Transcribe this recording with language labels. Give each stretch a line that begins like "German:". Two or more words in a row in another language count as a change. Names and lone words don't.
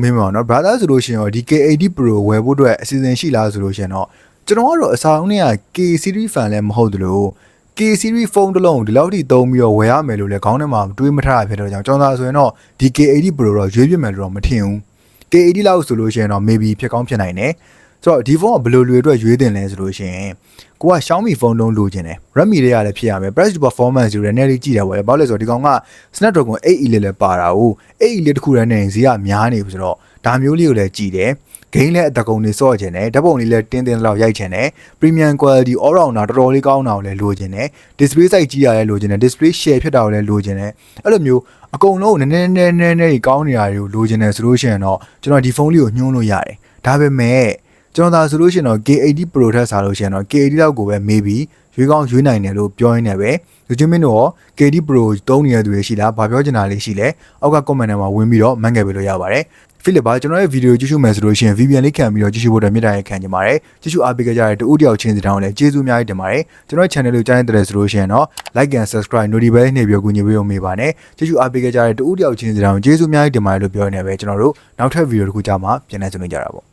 Burmese: မေးမှာနော် brother ဆိုလို့ရှိရင်တော့ဒီ K80 Pro ဝယ်ဖို့အတွက်အစီအစဉ်ရှိလားဆိုလို့ရှိရင်တော့ကျွန်တော်ကတော့အစားအုံးနဲ့ K series fan လည်းမဟုတ်သလို K series ဖုန်းတစ်လုံးဒီလောက်ထိသုံးပြီးတော့ဝယ်ရမယ်လို့လည်းခေါင်းထဲမှာတွေးမထားရဖြစ်တော့ကြောင့်ကျွန်တော်ဆိုရင်တော့ဒီ K80 Pro တော့ရွေးပြမယ်လို့တော့မထင်ဘူး K80 လောက်ဆိုလို့ရှိရင်တော့ maybe ဖြစ်ကောင်းဖြစ်နိုင်တယ်ဆိုတော့ဒီ ဖုန်းကဘယ်လိုလူတွေအတွက်ရွေးတင်လဲဆိုလို့ရှိရင်ကိုက Xiaomi ဖုန်းလုံးလိုချင်တယ် Redmi တွေကလည်းဖြစ်ရမယ်
English: price to performance
Burmese: တွေလည်းနည်းလေးကြည့်တာပေါ့လေဘာလို့လဲဆိုတော့ဒီကောင်က Snapdragon 8 Elite လည်းပါတာဟုတ်8 Elite တခုတည်းနဲ့ဈေးကများနေပြီဆိုတော့ဒါမျိုးလေးကိုလည်းကြည့်တယ်ဂိမ်း လည်းအတကုံတွေစော့ချင်တယ်ဓာတ်ပုံလေးလည်းတင်းတင်းလောက်ရိုက်ချင်တယ်
English: premium quality all rounder
Burmese: တော်တော်လေးကောင်းတာကိုလည်းလိုချင်တယ်
English: display size
Burmese: ကြီးရတယ်လိုချင်တယ်
English: display share
Burmese: ဖြစ်တာကိုလည်းလိုချင်တယ်အဲ့လိုမျိုးအ ကုန်လုံးနည်းနည်းကောင်းနေတာတွေကိုလိုချင်တယ်ဆိုလို့ရှိရင်တော့ကျွန်တော်ဒီဖုန်းလေးကိုညှိုးလို့ရတယ်ဒါပေမဲ့ကျွန်တော်သာဆိုလို့ရှိရင်တော့ K80 Pro ထက်စားလို့ရှိရင်တော့ K80 လောက်ကိုပဲ maybe ရွေးကောင်းရွေးနိုင်တယ်လို့ပြောရင်းနဲ့ပဲလူချင်းမင်းတို့ရော K80 Pro သုံးနေတဲ့သူတွေရှိလားဘာပြောချင်တာလေးရှိလဲအောက်က comment ထဲမှာဝင်ပြီးတော့မှန်ခဲ့ပေးလို့ရပါတယ်ဖိလစ်ပါကျွန်တော်ရဲ့ဗီဒီယိုကြည့်ရှုမယ်ဆိုလို့ရှိရင် VPN လေးခံပြီးတော့ကြည့်ရှုဖို့အတွက်မြတ်တာရခံကြပါတယ်ကြည့်ရှုအားပေးကြတဲ့တူဦးတယောက်ချင်းစီတောင်းလည်းကျေးဇူးအများကြီးတင်ပါတယ်ကျွန်တော်ရဲ့ channel ကိုကြားနေတဲ့ဆိုလို့ရှိရင်တော့
English: like and subscribe notification
Burmese: နှိပ်ပြီးကူညီပေးလို့မေးပါနဲ့ကြည့်ရှုအားပေးကြတဲ့တူဦးတယောက်ချင်းစီတောင်းကျေးဇူးအများကြီးတင်ပါတယ်လို့ပြောနေပဲကျွန်တော်တို့နောက်ထပ်ဗီဒီယိုတစ်ခုကြာမှပြန်လည်ဆုံတွေ့ကြတာပေါ့